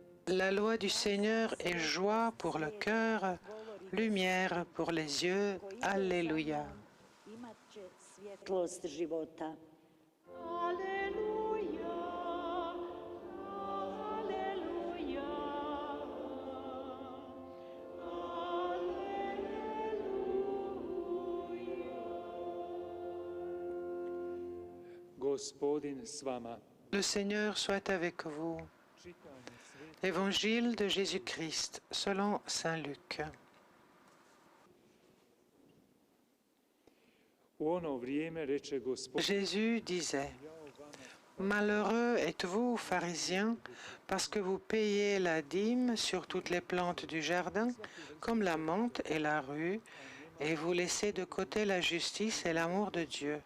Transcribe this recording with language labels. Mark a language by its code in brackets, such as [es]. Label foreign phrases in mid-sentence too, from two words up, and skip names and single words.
[fr] La loi du Seigneur est joie pour le cœur, lumière pour les yeux. Alléluia. [hr] Imat će svjetlost života. Alleluia, Alleluia, Alleluia. Gospodin s vama. [fr] Le Seigneur soit avec vous. Évangile de Jésus-Christ selon saint Luc. Jésus disait, « Malheureux êtes-vous, pharisiens, parce que vous payez la dîme sur toutes les plantes du jardin, comme la menthe et la rue, et vous laissez de côté la justice et l'amour de Dieu.